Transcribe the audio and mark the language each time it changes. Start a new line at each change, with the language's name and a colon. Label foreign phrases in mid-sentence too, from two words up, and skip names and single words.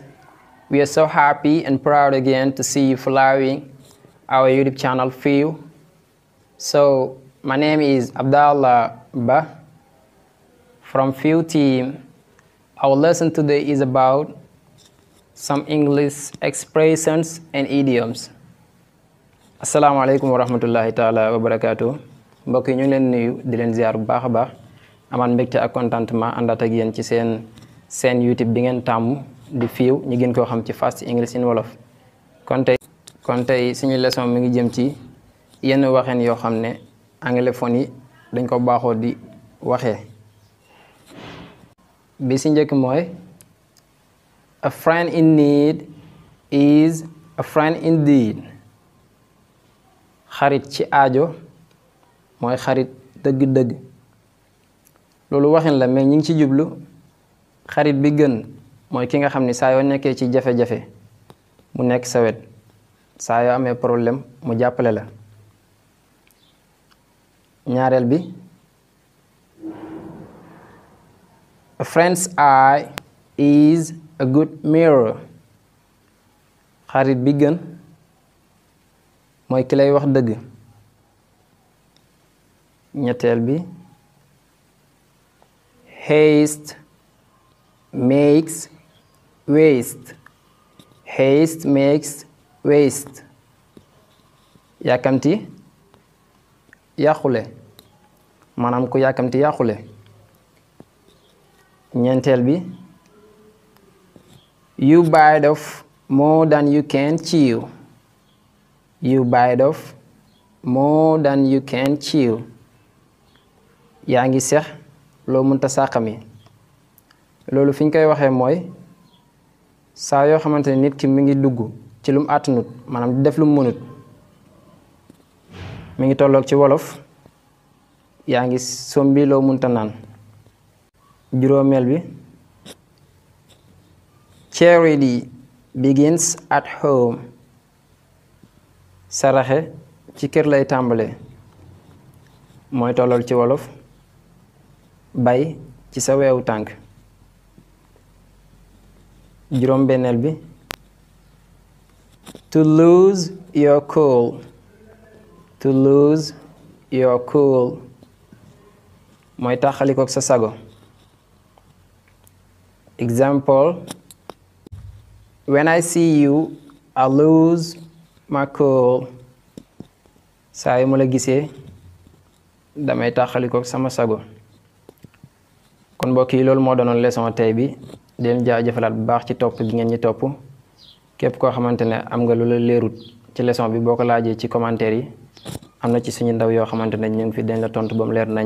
English: We are so happy and proud again to see you following our YouTube channel Few. So my name is Abdallah Ba from Few team. Our lesson today is about some English expressions and idioms.
Arabic: السلام عليكم ورحمة الله تعالى وبركاته.
Wolof: Mbokk yi ñu ngi leen nuyu di leen ziar bu baax a baax amaan mbégte ak contentement àndaat ak yéen ci seen YouTube bi ngeen tàmm di Few ñu gën koo xam ci Fast English in Wolof. kon tey suñu leçon mi ngi jëm ci yenn waxeen yoo xam ne anglophone yi dañ ko baaxoo di waxee. bi si njëkk mooy
English: a friend in need is a friend indeed.
Wolof: xarit ci aajo mooy xarit dëgg-dëgg. loolu waxin la mais ñi ngi ci jublu xarit bi gën mooy ki nga xam ni saa yoo nekkee ci jafe-jafe mu nekk sa wet, saa yoo amee problème mu jàppale la. ñaareel bi
English: a friend's eye is a good mirror.
Wolof: xarit bi gën mooy ki lay wax dëgg. ñetteel bi
English: haste makes waste. haste makes waste.
Wolof: yàkkamti yàqule, maanaam ku yàkkamti yàqule. ñeenteel bi
English: you bite off more than you can chew. you bite off more than you can chew.
Wolof: yaa ngi sex loo mënta sàqami. loolu fi ñu koy waxee mooy saa yoo xamante ne nit ki mi ngi dugg ci lum àttanut, maanaam di def lu mu mënut, mi ngi tolloog ci wolof yaa ngi sombi loo mënta naan. juróomeel bi
English: charity begins at home.
Wolof: saraxe ci kër lay tàmbalee, mooy tolloog ci wolof bay ci sa weewu tànk. juróom benneel bi
English: to lose your cool. to lose your cool
Wolof: mooy taxalikook sa sago.
English: example, when I see you I lose my cool.
Wolof: saa yu ma la gisee damay taxalikook sama sago. kon mbokk yi loolu moo doonoon leçon tey bi. di leen jaajëfalaat bu baax ci topp gi ngeen ñi topp. képp koo xamante ne am nga lu la leerut ci leçon bi boo ko laajee ci commentaire yi am na ci suñu ndaw yoo xamante ne ñu ngi fi dañ la tontu ba mu leer nañ.